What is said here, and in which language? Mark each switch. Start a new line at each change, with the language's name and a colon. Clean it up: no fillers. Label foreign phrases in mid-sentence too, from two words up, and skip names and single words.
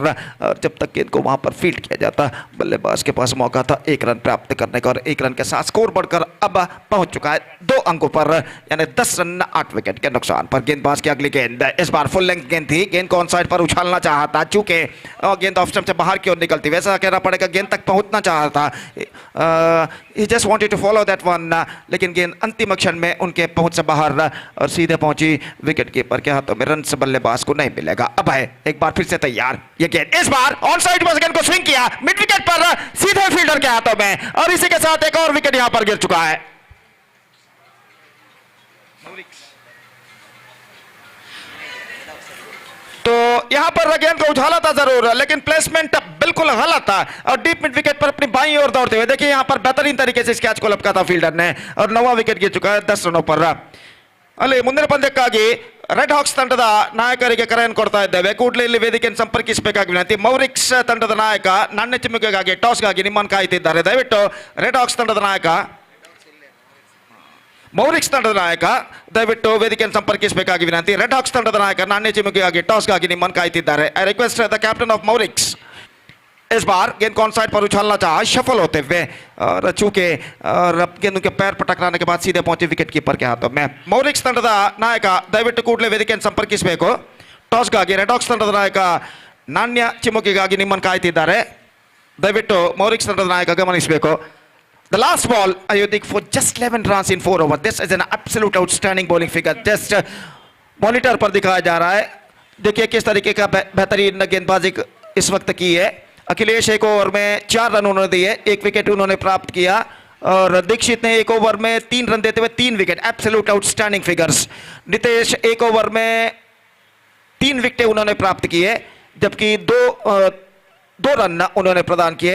Hindi: और जब तक गेंद को वहां पर फील्ड किया जाता बल्लेबाज के पास मौका था 1 रन प्राप्त करने का और 1 रन के साथ स्कोर बढ़कर अब पहुंच चुका है 2 अंकों पर, यानी 10 रन 8 विकेट के नुकसान पर। गेंदबाज की अगली गेंद इस बार फुल लेंथ गेंद थी। गेंद को
English: on side
Hindi: पर उछालना चाहा था, चूंकि गेंद
English: off stump
Hindi: से बाहर की ओर निकलती, वैसा कहना पड़ेगा गेंद तक पहुंचना चाहा था।
English: he just wanted to follow that one,
Hindi: लेकिन गेंद अंतिम क्षण में उनके पहुंच से बाहर और सीधे पहुंची विकेट कीपर के हाथों में। रन से बल्लेबाज को नहीं मिलेगा। अब है एक बार फिर से तैयार। ये गेंद इस बार
English: on side
Hindi: पर गेंद को स्विंग किया
English: mid wicket
Hindi: पर सीधे फील्डर के हाथों में और इसी के साथ एक और विकेट यहां पर गिर चुका है। तो यहां पर गेंद को उछाला था जरूर, लेकिन प्लेसमेंट बिल्कुल गलत था और
English: deep mid wicket
Hindi: पर अपनी बाईं ओर दौड़ते हुए देखिए यहां पर बेहतरीन तरीके से इस कैच को लपका था फील्डर ने और 9वां विकेट गिर चुका है 10 रनों पर।
Kannada: ಅಲ್ಲಿ ಮುಂದಿನ ಪಂದ್ಯಕ್ಕಾಗಿ ರೆಡ್ ಹಾಕ್ಸ್ ತಂಡದ ನಾಯಕರಿಗೆ ಕರೆಯನ್ನು ಕೊಡ್ತಾ ಇದ್ದೇವೆ. ಕೂಡಲೇ ಇಲ್ಲಿ ವೇದಿಕೆಯನ್ನು ಸಂಪರ್ಕಿಸಬೇಕಾಗಿ ವಿನಂತಿ. ಮೌರಿಕ್ಸ್ ತಂಡದ ನಾಯಕ ನಾಣ್ಯ ಚಿಮ್ಮುಗೆಗಾಗಿ
English: toss
Kannada: ನಿಮ್ಮನ್ನು ಕಾಯ್ತಿದ್ದಾರೆ. ದಯವಿಟ್ಟು ರೆಡ್ ಹಾಕ್ಸ್ ತಂಡದ ನಾಯಕ ಮೌರಿಕ್ಸ್ ತಂಡದ ನಾಯಕ ದಯವಿಟ್ಟು ವೇದಿಕೆಯನ್ನು ಸಂಪರ್ಕಿಸಬೇಕಾಗಿ ವಿನಂತಿ. ರೆಡ್ ಹಾಕ್ಸ್ ತಂಡದ ನಾಯಕ ನಾಣ್ಯ ಚಿಮ್ಮುಗೆಗಾಗಿ ಟಾಸ್ಗಾಗಿ ನಿಮ್ಮನ್ನು ಕಾಯ್ತಿದ್ದಾರೆ.
English: I request the captain of Mauriks
Hindi: इस बार गेंद को
English: on side
Hindi: पर उछालना चाहा शफल होते हुए और चूंकि गेंद उनके पैर पर टकराने के बाद सीधे पहुंचे विकेट कीपर के हाथों में.
Kannada: मौरिक्स ತಂಡದ ನಾಯಕ ದಯವಿಟ್ಟು ಕೂಡಲೇ ವೇದಿಕೆಯನ್ನು ಸಂಪರ್ಕಿಸಬೇಕು. ಟಾಸ್ಗಾಗಿ ರೆಡ್ ಹಾಕ್ಸ್ ತಂಡದ ನಾಯಕ ನಾಣ್ಯ ಚಿಮ್ಮುಕಿಗಾಗಿ ನಿಮ್ಮನ್ನು ಕಾಯ್ತಿದ್ದಾರೆ. ದಯವಿಟ್ಟು ಮೌರಿಕ್ಸ್ ತಂಡದ ನಾಯಕ ಗಮನಿಸಬೇಕು.
English: The last ball Ayodhya for just 11 runs in 4 overs. This is an absolute outstanding bowling figure.
Hindi: Just मॉनिटर पर दिखाया जा रहा है. देखिए किस तरीके का बेहतरीन गेंदबाजी इस वक्त की है. अखिलेश 1 ओवर में 4 रन उन्होंने दिए, 1 विकेट उन्होंने प्राप्त किया और दीक्षित ने 1 ओवर में 3 रन देते हुए 3 विकेट.
English: absolute outstanding figures.
Hindi: नितेश 1 ओवर में 3 विकेट उन्होंने प्राप्त किए जबकि 2 रन उन्होंने प्रदान किए.